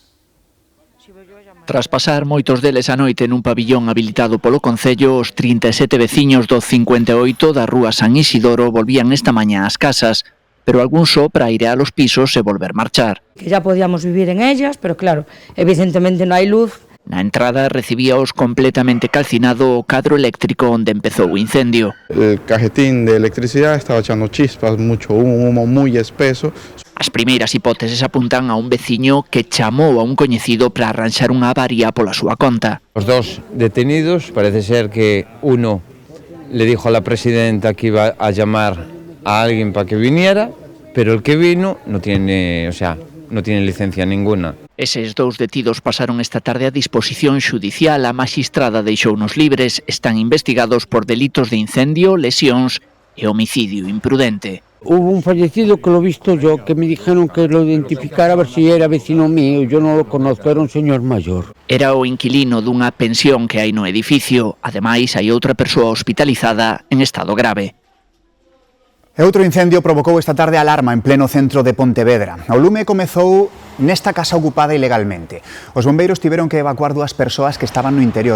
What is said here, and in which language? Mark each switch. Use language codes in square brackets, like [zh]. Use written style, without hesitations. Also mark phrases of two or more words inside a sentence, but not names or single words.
[gl] Tras pasar moitos deles a noite nun pabillón habilitado polo Concello, os 37 veciños do 58 da rúa San Isidoro volvían esta mañá ás casas. pero algún só para ir [es] a los pisos [gl] e volver marchar. [es] Que ya podíamos vivir en ellas, pero claro, evidentemente [gl] non hai luz. Na entrada recibíaos completamente calcinado o cadro eléctrico onde empezou o incendio. [es] El cajetín de electricidad estaba echando chispas, mucho humo, humo muy espeso. [gl] As primeiras hipóteses apuntan a un veciño que chamou a un coñecido para arranxar unha avaría pola súa conta. [es] Os dos detenidos, parece ser que uno le dijo a la presidenta que iba a llamar a alguien para que viniera, pero el que vino no tiene licencia ninguna. [gl] Eses dous detidos pasaron esta tarde a disposición xudicial. A maxistrada deixounos libres. Están investigados por delitos de incendio, lesións e homicidio imprudente. [es] Hubo un fallecido que lo he visto yo, que me dijeron que lo identificara a ver si era vecino mío. Yo no lo conozco, era un señor mayor. [gl] Era o inquilino dunha pensión que hai no edificio. Ademais, hai outra persoa hospitalizada en estado grave. E outro incendio provocou esta tarde alarma en pleno centro de Pontevedra. O lume comezou nesta casa ocupada ilegalmente. Os bombeiros tiveron que evacuar 2 persoas que estaban no interior.